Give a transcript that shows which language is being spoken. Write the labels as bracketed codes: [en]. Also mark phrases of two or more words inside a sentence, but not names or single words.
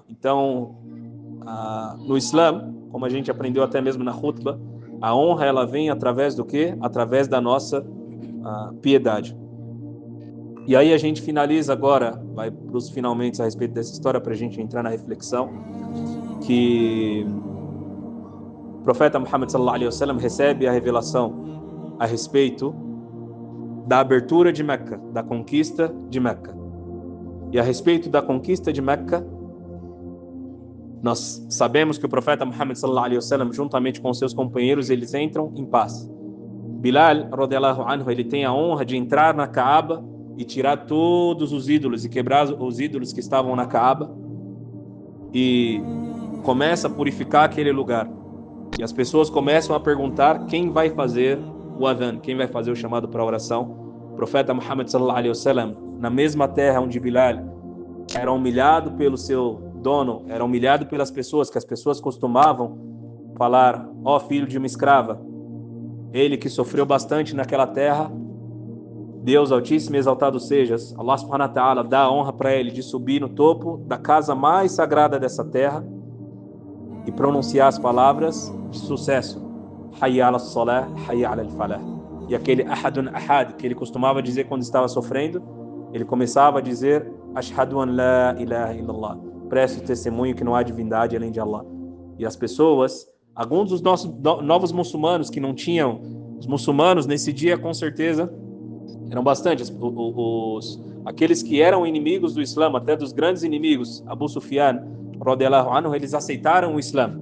[pt] Então, no Islã, como a gente aprendeu até mesmo na khutbah, a honra, ela vem através do quê? Através da nossa piedade. E aí a gente finaliza agora, vai para os finalmente a respeito dessa história, para a gente entrar na reflexão, que o profeta Muhammad [ar] صلى الله عليه وسلم [pt] recebe a revelação a respeito da abertura de Meca, da conquista de Meca. E a respeito da conquista de Meca, nós sabemos que o profeta Muhammad [ar] صلى الله عليه وسلم, [pt] juntamente com seus companheiros, eles entram em paz. Bilal, [ar] رضي الله عنه, [pt] ele tem a honra de entrar na Kaaba e tirar todos os ídolos e quebrar os ídolos que estavam na Kaaba, e começa a purificar aquele lugar. E as pessoas começam a perguntar quem vai fazer o adhan, quem vai fazer o chamado para a oração. O profeta Muhammad [ar] صلى الله عليه وسلم, [pt] na mesma terra onde Bilal era humilhado pelo seu dono era humilhado pelas pessoas, que as pessoas costumavam falar, ó filho de uma escrava, ele que sofreu bastante naquela terra, Deus Altíssimo e Exaltado sejas, [ar] الله سبحانه وتعالى [pt] dá a honra para ele de subir no topo da casa mais sagrada dessa terra e pronunciar as palavras de sucesso. [ar] حي على الصلاة، حي على الفلاح. [pt] E aquele [ar] أحد أحد [pt] que ele costumava dizer quando estava sofrendo, ele começava a dizer [ar] أشهد أن لا إله إلا الله. [pt] Presto testemunho que não há divindade além de Allah. E as pessoas, alguns dos nossos novos muçulmanos que não tinham, os muçulmanos nesse dia com certeza eram bastantes, aqueles que eram inimigos do Islã, até dos grandes inimigos, Abu Sufyan, [ar] رضي الله عنه, [pt] eles aceitaram o Islã.